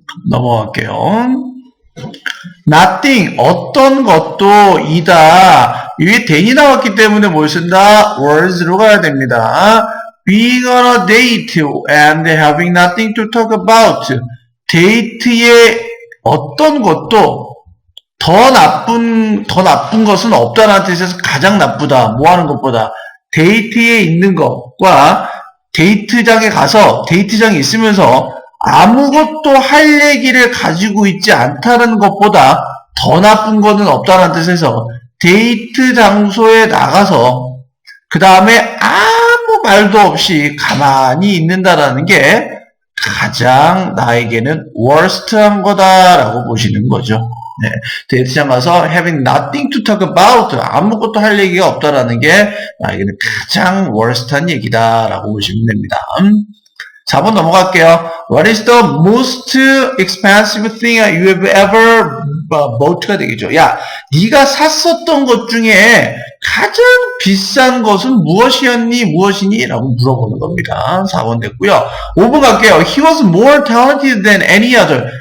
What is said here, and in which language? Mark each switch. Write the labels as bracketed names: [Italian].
[Korean] 넘어갈게요. nothing, 어떤 것도 이다. 위에 than이 나왔기 때문에 뭘 쓴다? words로 가야 됩니다. [English] being on a date and having nothing to talk about. [Korean] 데이트에 어떤 것도 더 나쁜 것은 없다라는 뜻에서 가장 나쁘다. 뭐 하는 것보다. 데이트에 있는 것과 데이트장에 가서 데이트장에 있으면서 아무것도 할 얘기를 가지고 있지 않다는 것보다 더 나쁜 것은 없다는 뜻에서 데이트 장소에 나가서 그 다음에 아무 말도 없이 가만히 있는다라는 게 가장 나에게는 worst한 거다라고 보시는 거죠. 네, 데이트장 가서 [English] having nothing to talk about [Korean] 아무것도 할 얘기가 없다라는 게 나에게는 가장 worst한 얘기다라고 보시면 됩니다. 4번 넘어갈게요. [English] What is the most expensive thing you have ever bought [Korean] 가 되겠죠. 야, 네가 샀었던 것 중에 가장 비싼 것은 무엇이니? 라고 물어보는 겁니다. 4번 됐고요. 5번 갈게요. [English] He was more talented than any other.